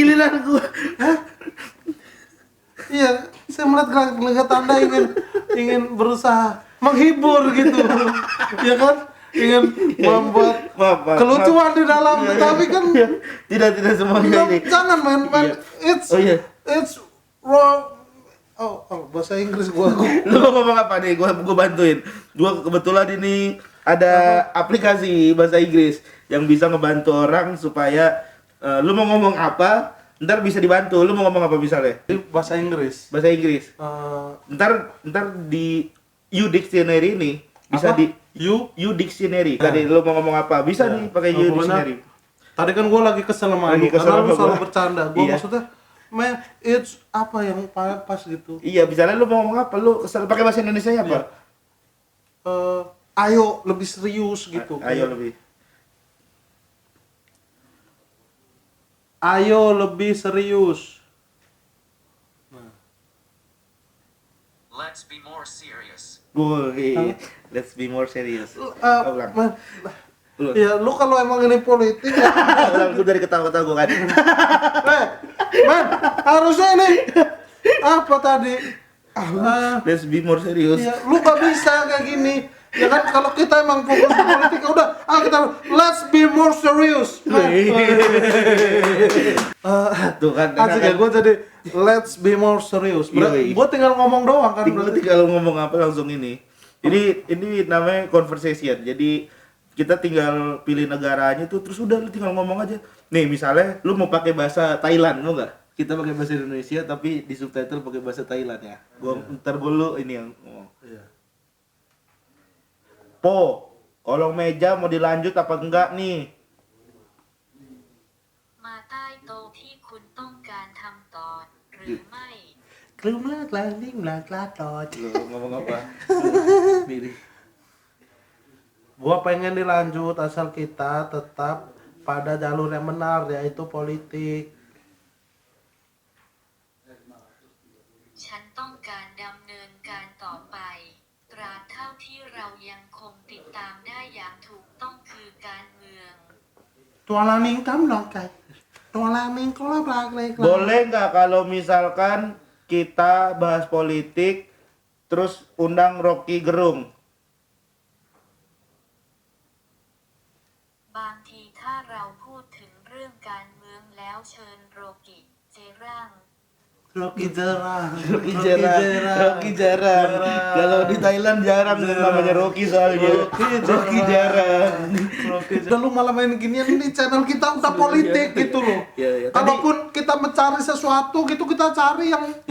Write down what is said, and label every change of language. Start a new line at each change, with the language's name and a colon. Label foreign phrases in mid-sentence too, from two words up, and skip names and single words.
Indonesian: giliran gua. Iya, saya melihat gelagat Anda ingin berusaha menghibur gitu, ya kan? Ingin membuat Maaf. kelucuan di dalam, tapi kan Tidak semuanya ini. jangan main. Iya.
English: It's wrong.
Indonesian: Oh, bahasa Inggris gua. Lu mau ngomong apa nih? Gua bantuin. Gua kebetulan ini ada aplikasi bahasa Inggris yang bisa ngebantu orang supaya lu mau ngomong apa, ntar bisa dibantu. Lu mau ngomong apa misalnya? Bahasa Inggris. Bahasa Inggris. Eh, Ntar di U Dictionary ini bisa Apa? di U Dictionary. Tadi lu mau ngomong apa? Bisa nih pakai U pokoknya, Dictionary. Tadi kan gua lagi kesel sama Lagi lu, kesel karena lu sama selalu gua. bercanda. Gua Iya. maksudnya,
English: man, it's
Indonesian: apa yang pas gitu. Iya, misalnya lu mau ngomong apa? Lu kesel pakai bahasa Indonesia apa? Iya. Ayo lebih serius gitu. Ayo lebih. Ayo lebih serius.
English: Let's be more serious. Woi, let's be more serious.
Indonesian: Ulang. Man, Ulang. ya lu kalau emang ini politik ya, Ulang, gue dari ketawa-ketawa gue kan. man, harusnya ini apa tadi?
English: Let's be more serious.
Indonesian: Ya, lu gak bisa kayak gini. Ya kan kalau kita emang fokus ke politik ya udah, kita
English: let's be more serious.
Indonesian: Tuh kan. Asik ya, gue jadi
English: let's be more serious.
Indonesian: Iya. Gue tinggal ngomong doang kan. Tinggal ngomong apa langsung ini. Ini namanya conversation. Jadi kita tinggal pilih negaranya tuh, terus udah lu tinggal ngomong aja. Nih misalnya lu mau pakai bahasa Thailand, mau nggak? Kita pakai bahasa Indonesia tapi di subtitle pakai bahasa Thailand ya. Ntar gue lu ini yang ngomong. Iya. Po, kolong meja mau dilanjut apa enggak nih?
Thai: มาใต้โต๊ะที่คุณต้องการทำต่อหรือไม่ Keluar landing tot.
Indonesian: Lu ngomong apa? Pilih. Gua pengen dilanjut asal kita tetap pada jalur yang benar yaitu politik.
Thai: ฉันต้องการดำเนินการต่อไปตราบเท่าที่เรายังคงติดตามได้อย่างถูกต้องคือการเมือง Tua landing kamu lokai. Tua landing kalau belak.
Indonesian: Boleh nggak kalau misalkan kita bahas politik terus undang Rocky Gerung?
Thai: บางทีถ้าเราพูดถึงเรื่องการเมืองแล้วเชิญโรกิเจรัง
Indonesian: Rocky jarang. Rocky jarang. Kalau di Thailand jarang namanya Rocky soalnya. Rocky jarang. Dan lu malah main ginian di channel kita udah politik gitu loh. Iya. Kalaupun kita mencari sesuatu gitu kita cari yang politik.